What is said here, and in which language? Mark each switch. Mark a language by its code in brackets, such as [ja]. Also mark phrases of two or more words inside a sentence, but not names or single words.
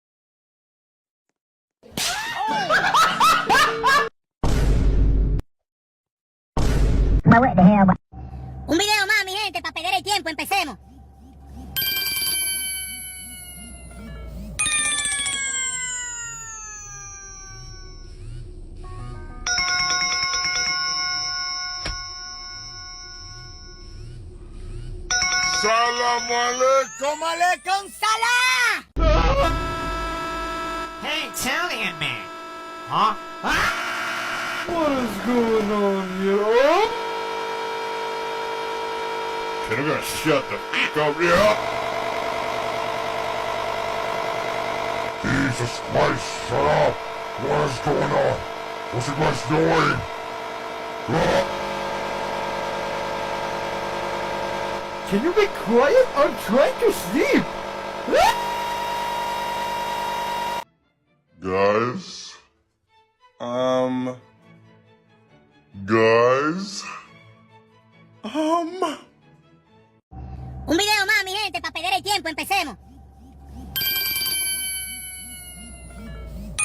[es] Un video más, mi gente, para perder el tiempo. Empecemos. [ar] سلام عليكم، عليكم سلام! [en] Hey, Italian man! Huh? What is going on here? Can I gotta shut the f*** up here? Jesus Christ, shut up! What is going on? What's you guys doing? Can you be quiet? I'm trying to sleep! Guys? Guys? [es] Un video más, mi gente, para perder el tiempo. Empecemos.